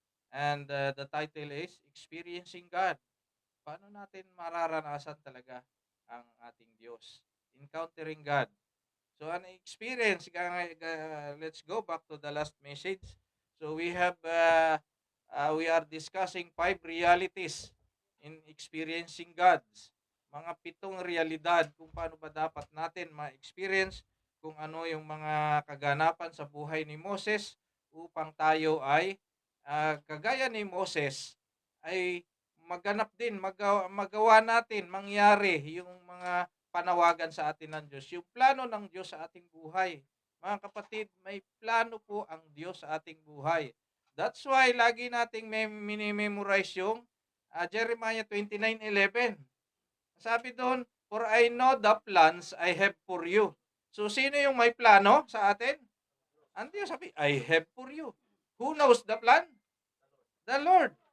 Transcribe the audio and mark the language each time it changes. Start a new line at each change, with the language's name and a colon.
English: And the title is Experiencing God.
Filipino: Paano natin mararanasan talaga ang ating Diyos?
English: Encountering God. So an experience, let's go back to the last message. So we are discussing 5 realities in experiencing God.
Filipino: Mga 7 realidad kung paano ba dapat natin ma-experience kung ano yung mga kaganapan sa buhay ni Moses upang tayo ay kagaya ni Moses ay maganap din, magawa natin, mangyari yung mga panawagan sa atin ng Diyos. Yung plano ng Diyos sa ating buhay. Mga kapatid, may plano po ang Diyos sa ating buhay.
English: That's why
Filipino: lagi nating minimemorize yung Jeremiah 29:11. Sabi doon,
English: for I know the plans I have for you.
Filipino: So, sino yung may plano sa atin? Ang Diyos sabi,
English: I have for you. Who knows the plan? The Lord.